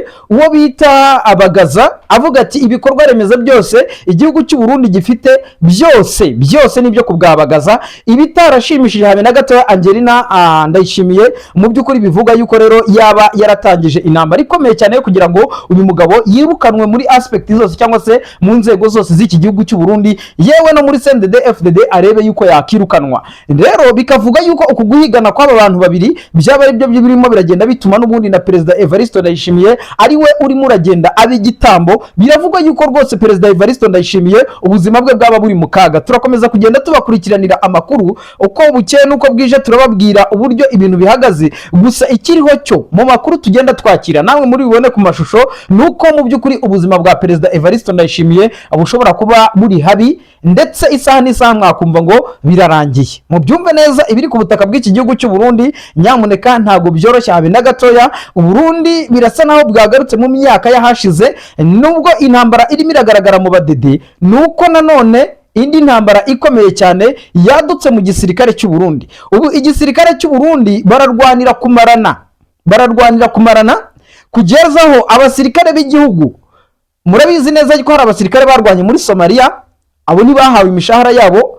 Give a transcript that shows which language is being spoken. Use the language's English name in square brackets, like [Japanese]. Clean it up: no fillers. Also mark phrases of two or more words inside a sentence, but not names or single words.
[Kinyarwanda] uwo bita Abagaza avuga ati ibikorwa remezo byose igihugu cy'u Burundi gifite byose nibyo kubwabagaza ibitarashimishije habe na gato Angelina Ndayishimiye mu by'ukuri bivuga yuko rero yaba yaratangije intambara ikomeye cyane yo kugira ngo uyu mugabo yirukanwe muri aspect zose cyangwa se mu nzego zose z'iki gihugu cy'u Burundi yewe no muri CNDD FDD arebe yuko yakirukanwa. Rero bikavuga yuko ukuguhigana kw'aba bantu babiri byaba ari byo birimo biragenda bituma n'ubundi na Perezida Evariste Ndayishimiye ari we urimo uragenda abigitambo. Biravugwa yuko rwose Perezida Evariste Ndayishimiye ubuzima bwe bwaba buri mu kaga. Turakomeza kugenda tubakurikiranira amakuru uko bukeye nuko bwije, turababwira uburyo ibintu bihagaze. Gusa ikiriho cyo mu makuru tugenda twakira namwe muri bibone ku mashusho nuko mu by'ukuri ubuzima bwa Perezida Evariste Ndayishimiye bushobora kuba buri habi, ndetse isaha n'isaha mwakumva ngo birarangiye. Mu byumve neza ibiri ku butaka bw'iki gihugu cy'u Burundi, nyamuneka ntago byoroshye habe na gatoya. U Burundi birasa naho bwagarutse mu myaka yahashize, nubwo intambara irimo iragaragara mu badede, nuko nanone indi ntambara ikomeye cyane yadutse mu gisirikare cy'u Burundi. Ubu igisirikare cy'u Burundi bararwanira kumarana kugeza aho abasirikare b'igihugu, murabizi neza ko hari abasirikare barwanye muri Somalia, abo ni bahawe imishahara yabo.